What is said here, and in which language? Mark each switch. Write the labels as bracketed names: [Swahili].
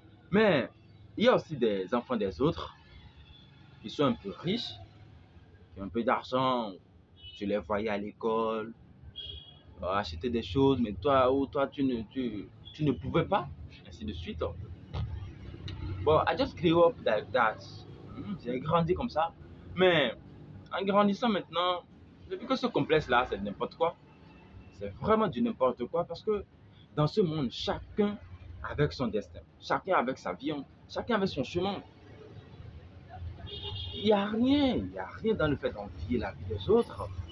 [French] Mais il y a aussi des enfants des autres qui sont un peu riches, qui ont un peu d'argent. Je les voyais à l'école, acheter des choses, mais toi tu ne pouvais pas, ainsi de suite. [English] Bon, I just grew up like that. [French] J'ai grandi comme ça. Mais en grandissant maintenant, j'ai vu que ce complexe-là, c'est n'importe quoi. C'est vraiment du n'importe quoi parce que dans ce monde, chacun avec son destin, chacun avec sa vie, chacun avec son chemin. Il n'y a rien dans le fait d'envier la vie des autres.